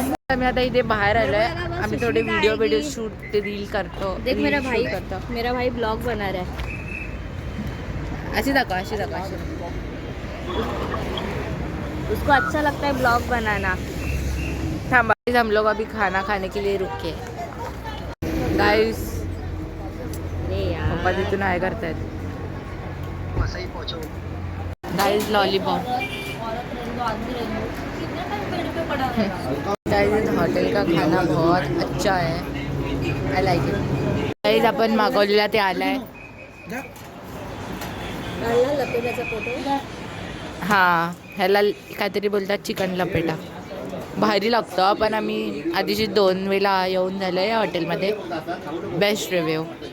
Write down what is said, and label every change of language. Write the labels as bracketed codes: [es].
[mr] आम्ही आता इथे बाहेर आलोय. आम्ही थोडे व्हिडिओ शूट रील करतो. [hi] देख मेरा भाई ब्लॉग बना रहा है. [mr] अशी दाखवा अशी दाखवा अशी. [hi] उसको अच्छा लगता है ब्लॉग बनाना. थांबा हम लोग अभी खाना खाने के लिए रुके गाइस. [mr] पप्पा तिथून आहे करतायत गाइस. [en] Lollipop guys. [hi] हॉटेल का खाना बहुत अच्छा है. [en] I like it. [mr] गाइस आपण मागवलेला ते आलाय. लपेटाचा फोटो. हां ह्याला काहीतरी बोलतात चिकन लपेटा. भारी लागतं. पण आम्ही आधीची 2 वेळा येऊन झालं आहे हॉटेलमध्ये. [en] Best review.